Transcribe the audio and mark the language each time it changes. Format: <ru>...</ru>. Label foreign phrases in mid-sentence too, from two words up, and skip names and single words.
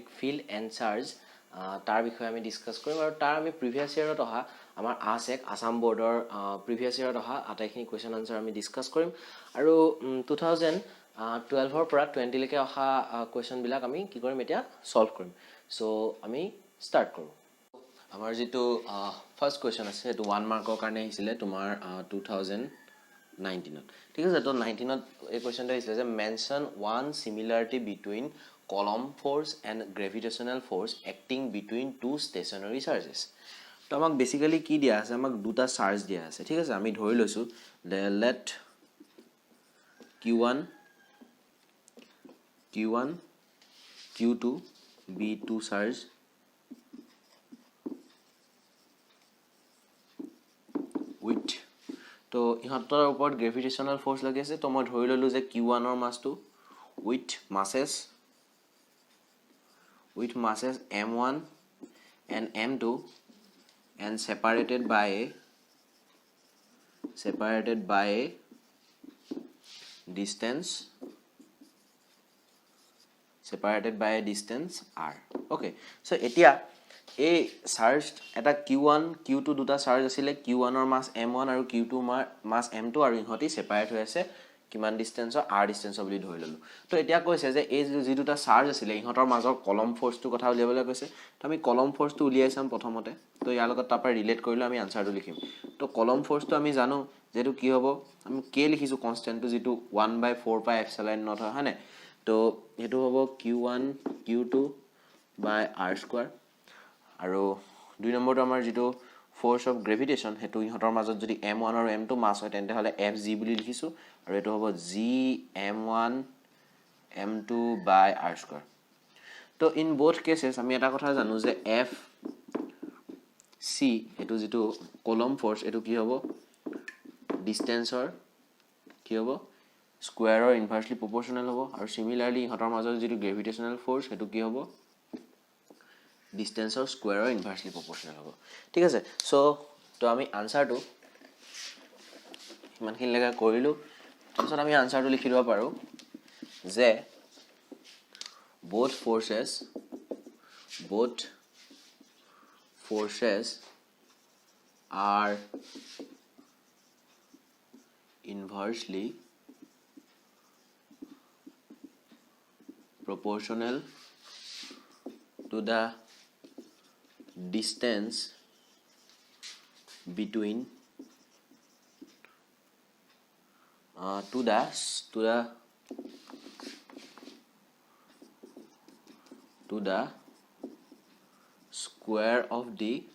<en>field and charge</en> <as>তাৰ বিষয়ে আমি ডিসকাস কৰিম আৰু তাৰ আমি</as> <en>previous yearত</en> <as>অহা আমাৰ ASEC আসাম বোৰ্ডৰ</as> <en>previous yearত</en> <as>অহা আটাইখিনি</as> <en>question answer</en> <as>আমি ডিসকাস কৰিম আৰু 2012 ৰ পৰা 20 লৈকে অহা কোৱেশ্চন বিলাক আমি কি কৰিম এতিয়া সলভ কৰিম সো আমি স্টাৰ্ট কৰো আমাৰ যেটো</as> <en>first question</en> <as>আছে এটো 1 মাৰ্কৰ কাৰণে আহিছিলে তোমাৰ 2019 ঠিক আছে তো 19 ত এই কোৱেশ্চনটো আহিছিলে যে</as> <en>mention one similarity between column force and gravitational force acting between two stationary charges</en> <as>তো আমাক বেসিক্যালি কি দিয়া আছে আমাক দুটা চাৰ্জ দিয়া আছে ঠিক আছে আমি ধৰি লৈছো let</as> <en>q1 q2 be two charge</en> <as>with তো ইহঁতৰ ওপৰত</as> <en>gravitational force</en> <as>লাগি আছে তো মই ধৰি ললো যে q1 ৰ মাসটো with</as> <en>masses m1 and m2 and separated by a distance r okay so</en> <as>এতিয়া এই চাৰ্জ এটা q1 q2 দুটা চাৰ্জ আছিল q1 ৰ মাস m1 আৰু q2 মাস m2 আৰু ইহঁতি সেপাৰেট হৈ আছে কিমান ডিসটেন্সৰ r ডিসটেন্সৰ বুলি ধৰি ললো তো এতিয়া কৈছে যে এই যি দুটা চাৰ্জ আছিল ইহঁতৰ মাজৰ</as> <en>Coulomb forceটো</en> <as>কথা উলিয়াবলৈ কৈছে তো আমি</as> <en>Coulomb forceটো</en> <as>উলিয়াইছাম প্ৰথমতে তো ইয়াৰ লগত তাৰ পৰা ৰিলেট কৰিলে আমি আনসাৰটো লিখিম তো</as> <en>Coulomb forceটো</en> <as>আমি জানো যেটো কি হ'ব আমি কে লিখিছো কনস্ট্যান্টটো যেটো 1/4</as> <en>pi epsilon naught</en> <as>হয় না তো এটো হ'ব q1 q2 by r square আৰু দুই নম্বৰটো আমাৰ যেটো</as> <en>force of gravitation</en> <as>হেতু ইহঁতৰ মাজত যদি m1 আৰু m2 মাস হয় তেন্তে হলে fg বুলি লিখিছো আৰু এটো হ'ব g m1 m2 by r square তো</as> <en>in both cases</en> <as>আমি এটা কথা জানো যে f c এটো যেটো</as> <en>Coulomb force</en> <as>এটো কি হ'ব ডিসটেন্সৰ কি হ'ব স্কয়াৰৰ</as> <en>inversely proportional</en> <as>হ'ব আৰু সিমিলাৰলি ইহঁতৰ মাজত যেটো</as> <en>gravitational force</en> <as>হেতু কি হ'ব ডিসটেন্সৰ স্কয়াৰৰ</as> <en>inversely proportional</en> <as>হ'ব ঠিক আছে সো তো আমি আনসাৰটো ইমানখিনি লাগা কৰিলো তাৰপিছত আমি আনসাৰটো লিখি দিব পাৰো যে both</as> <en>forces are inversely proportional to the distance between to the square of the</en>